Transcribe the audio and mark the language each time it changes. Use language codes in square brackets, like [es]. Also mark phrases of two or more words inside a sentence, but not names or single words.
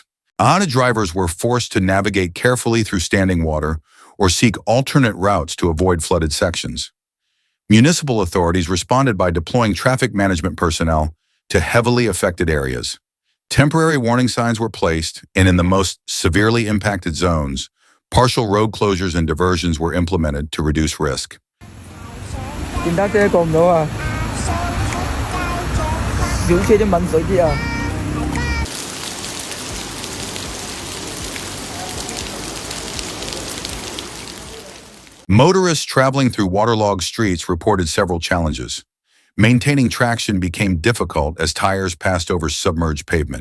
[en] AHA drivers were forced to navigate carefully through standing water or seek alternate routes to avoid flooded sections. Municipal authorities responded by deploying traffic management personnel to heavily affected areas. Temporary warning signs were placed, and in the most severely impacted zones, partial road closures and diversions were implemented to reduce risk. [yue] 電單車過唔到啊！小車都抿水啲啊！ [en] Motorists traveling through waterlogged streets reported several challenges. Maintaining traction became difficult as tires passed over submerged pavement.